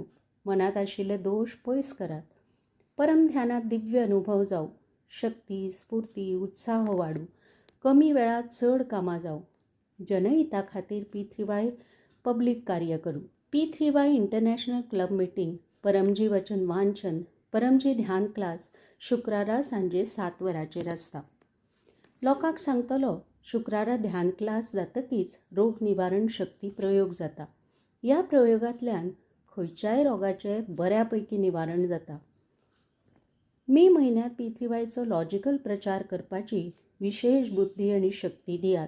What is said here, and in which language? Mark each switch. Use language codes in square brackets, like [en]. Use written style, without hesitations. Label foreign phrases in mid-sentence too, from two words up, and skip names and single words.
[kok] मनात आशिल्ले दोष पयस करात. परम ध्यानात दिव्य अनुभव जावं. शक्ती स्फूर्ती उत्साह वाडूं. कमी वेळात चड कामां जावं. जनहिता खातीर P3Y पब्लीक कार्य करूं. P3Y इंटरनॅशनल क्लब मिटींग, परमजी वचन वांचन, परमजी ध्यान क्लास शुक्रारा सांजे 7 वरांचेर आसता. लोकांक सांगतलो शुक्रारा ध्यान क्लास जातकीच रोग निवारण शक्ती प्रयोग जाता. ह्या प्रयोगांतल्यान खंयच्याय रोगाचें बऱ्यापैकी निवारण जाता. मे म्हयन्यांत P3Yचो लॉजिकल प्रचार करपाची विशेष बुद्धी आनी शक्ती दियात.